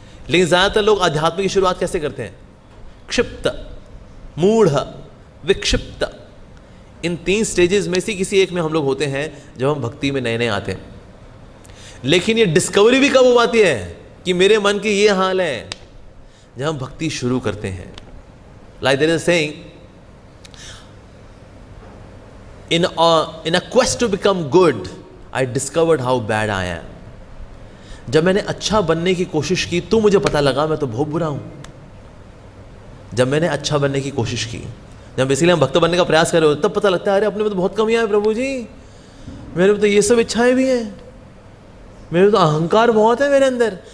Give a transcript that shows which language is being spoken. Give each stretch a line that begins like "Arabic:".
Hindi: लेकिन ज़्यादातर लोग अध्यात्म की शुरुआत कैसे करते हैं? क्षिप्त, मूढ़, विक्षिप्त, इन तीन स्टेजेस में से किसी एक में हम लोग होते हैं जब हम भक्ति में नए नए आते हैं। लेकिन ये डिस्कवरी भी कब हो पाती है कि मेरे मन की ये हाल है? जब हम भक्ति शुरू करते हैं।
English: Like there is a saying, in a quest to become good, I discovered how bad I am.
Hindi: जब मैंने अच्छा बनने की कोशिश की तो मुझे पता लगा मैं तो बहुत बुरा हूँ। जब मैंने अच्छा बनने की कोशिश की, जब बेसिकली हम भक्त बनने का प्रयास कर रहे हो तब पता लगता है अरे अपने में तो बहुत कमियां हैं प्रभु जी, मेरे में तो ये सब इच्छाएं भी हैं, मेरे तो अहंकार बहुत है मेरे अंदर।